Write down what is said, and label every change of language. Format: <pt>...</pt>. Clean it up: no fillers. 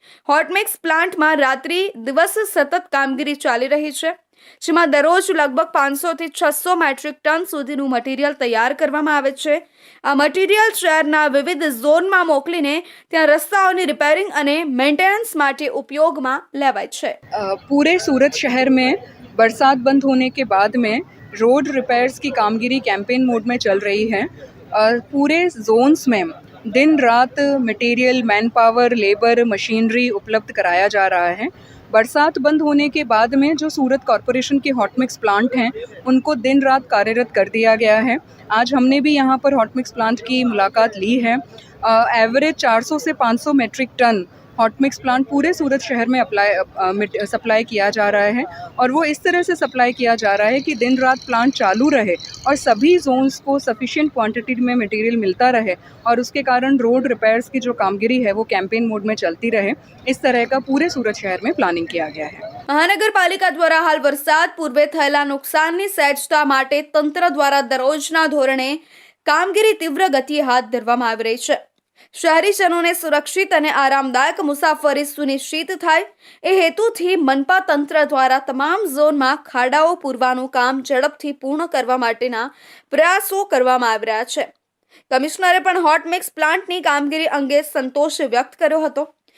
<gu>Hot mix પ્લાન્ટમાં રાત્રિ દિવસ સતત કામગીરી ચાલી રહી છે, જેમાં દરરોજ લગભગ 500 થી 600 મેટ્રિક ટન સુધીનું મટીરીયલ તૈયાર કરવામાં આવે છે। આ મટીરીયલ શહેરના વિવિધ ઝોનમાં મોકલીને ત્યાં રસ્તાઓની રિપેરિંગ અને મેન્ટેનન્સ માટે ઉપયોગમાં લેવાય છે।</gu> <hi>पूरे सूरत शहर में बरसात बंद होने के बाद में रोड रिपेयर्स की कामगिरी कैंपेन मोड में चल रही है। पूरे जोन्स में दिन रात material, man power, labour, machinery उपलब्ध कराया जा रहा है। बरसात बंद होने के बाद में जो सूरत कॉरपोरेशन के हॉट मिक्स प्लांट हैं उनको दिन रात कार्यरत कर दिया गया है। आज हमने भी यहाँ पर हॉट मिक्स प्लांट की मुलाकात ली है। एवरेज 400 से 500 metric ton hot mix plant पूरे सूरत शहर में सप्लाई किया जा रहा है, और वो इस तरह से सप्लाई किया जा रहा है कि दिन रात प्लांट चालू रहे और सभी जोन्स को सफिशिएंट क्वांटिटी में मटेरियल मिलता रहे, और उसके कारण रोड रिपेयर्स की जो कामगिरी है वो कैंपेन मोड में चलती रहे। इस तरह का पूरे सूरत शहर में प्लानिंग किया गया है।</hi> <gu>મહાનગરપાલિકા દ્વારા હાલ વરસાદ પૂર્વે થયેલા નુકસાનની સહેજતા માટે તંત્ર દ્વારા દરરોજના ધોરણે કામગીરી તીવ્ર ગતિએ હાથ ધરવામાં આવી રહી છે। શહેરીજનોને સુરક્ષિત અને આરામદાયક મુસાફરી સુનિશ્ચિત થાય એ હેતુથી મનપા તંત્ર દ્વારા તમામ ઝોનમાં ખાડાઓ પૂરવાનું કામ ઝડપથી પૂર્ણ કરવા માટેના પ્રયાસો કરવામાં આવી રહ્યા છે। કમિશનરે પણ હોટ મિક્સ પ્લાન્ટની કામગીરી અંગે સંતોષ વ્યક્ત કર્યો હતો।</gu>